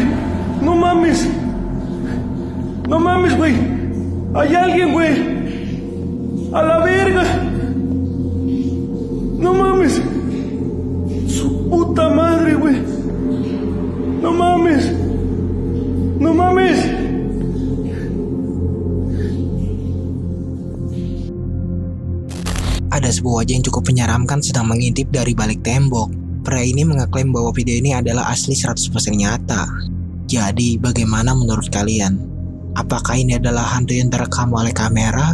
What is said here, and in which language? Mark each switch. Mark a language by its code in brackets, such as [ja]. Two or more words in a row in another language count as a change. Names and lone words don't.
[es] ¡No mames! ¡No mames, güey! ¡Hay alguien, güey! ¡A la verga! ¡No mames! ¡Su puta madre, güey! ¡No mames! ¡No mames! [id] Ada sebuah wajah yang cukup menyeramkan sedang mengintip dari balik tembok. Pria ini mengeklaim bahwa video ini adalah asli 100% nyata. Jadi, bagaimana menurut kalian? Apakah ini adalah hantu yang terekam oleh kamera?